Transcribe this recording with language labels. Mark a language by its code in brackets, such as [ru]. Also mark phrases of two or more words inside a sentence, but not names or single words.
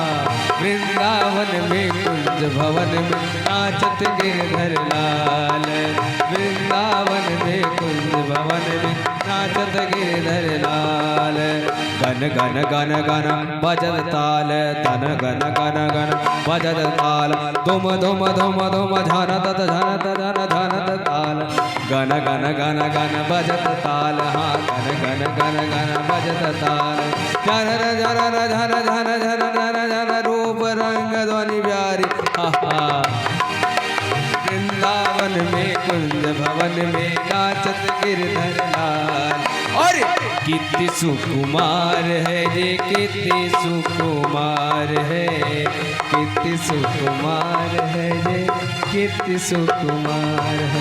[bra] वृंदावन में कुंज भवन में नाचत गिरधर लाल, वृंदावन में कुंज भवन में नाचत गिरधर लाल। बन गन गन गन गन बजत ताल तन गन गन गन बजत ताल धुम धुम धुम धुम झनत झनत झन झनत ताल गन गन गन गन बजत ताल हाँ गन गन गन गन बजत ताल झन झन झन झन झन झन झन रूप रंग ध्वनि प्यारी वृंदावन में कुंज भवन में नाचत गिरधर लाल। [hi] और कितनी सुकुमार है ये कितनी सुकुमार है कितनी सुकुमार है ये कितनी सुकुमार है।